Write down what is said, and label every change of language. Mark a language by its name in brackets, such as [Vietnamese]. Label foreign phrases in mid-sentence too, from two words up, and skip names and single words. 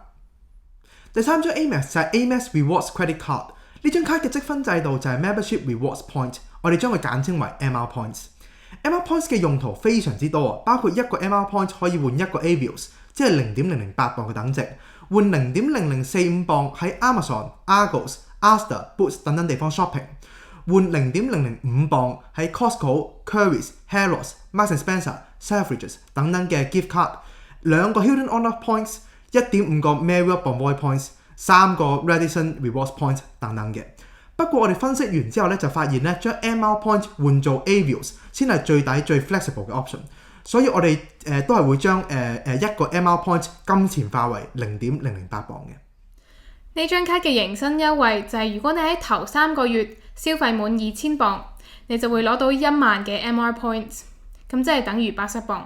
[Cantonese] 第三張 Amex 就係 Amex Rewards Credit Card，呢張卡嘅積分制度就係 Membership Rewards Point，我哋將佢簡稱為 MR Points。MR Points 嘅用途非常之多，包括一個 MR Point 可以換一個 Avios， 即係 0.008 磅嘅等值，換 0.0045 磅喺 Amazon、Argos、Asda、Boots 等等地方 shopping， 換 0.005 磅喺 Costco、Currys、Harrods、Marks & Spencer、Selfridges 等等嘅 [English] gift card， [Cantonese] 2個 Hilton Honor Points， 1.5 個 Marriott Bonvoy Points， 3個 Radisson Rewards Points 等等嘅。不過我哋分析完之後咧，就發現咧將 MR Point 換做 Avios 先係最抵最 flexible 嘅 option， 所以我哋都係會將一個 MR Point 金錢化為 0.008 磅嘅。呢張卡嘅迎新優惠就係如果你喺頭3個月消費滿2000磅，你就會攞到1萬嘅 MR Points， 咁即係等於80磅。